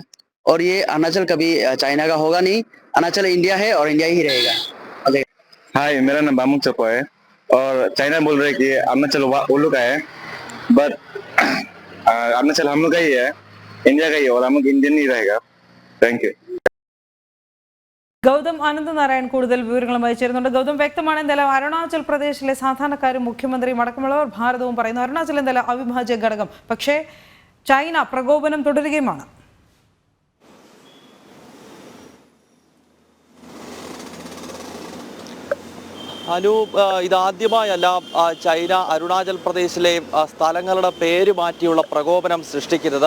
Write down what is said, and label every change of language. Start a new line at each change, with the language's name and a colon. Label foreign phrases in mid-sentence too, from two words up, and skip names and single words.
Hindi: और ये अरुणाचल कभी चाइना का होगा नहीं। अरुणाचल इंडिया है और इंडिया ही रहेगा। हाय, मेरा नाम बामुक चपो है और चाइना बोल रहे हैं कि अरुणाचल वो लोग का है, बट अरुणाचल हम लोग का ही है, इंडिया का ही है और हम लोग इंडियन ही रहेगा।
English: thank you.
Malayalam: ഗൗതം അനന്തനാരായൺ കൂടുതൽ വിവരങ്ങളുമായി ചേരുന്നുണ്ട്. ഗൗതം, വ്യക്തമാണ് എന്തായാലും അരുണാചൽ പ്രദേശിലെ സാധാരണക്കാരും മുഖ്യമന്ത്രിയും അടക്കമുള്ളവർ ഭാരതവും പറയുന്നു അരുണാചൽ എന്തായാലും അവിഭാജ്യ ഘടകം. പക്ഷേ ചൈന പ്രകോപനം തുടരുകയുമാണ്. അനു, ഇതാദ്യമായല്ല ചൈന അരുണാചൽ പ്രദേശിലെ സ്ഥലങ്ങളുടെ പേര് മാറ്റിയുള്ള പ്രകോപനം സൃഷ്ടിക്കുന്നത്.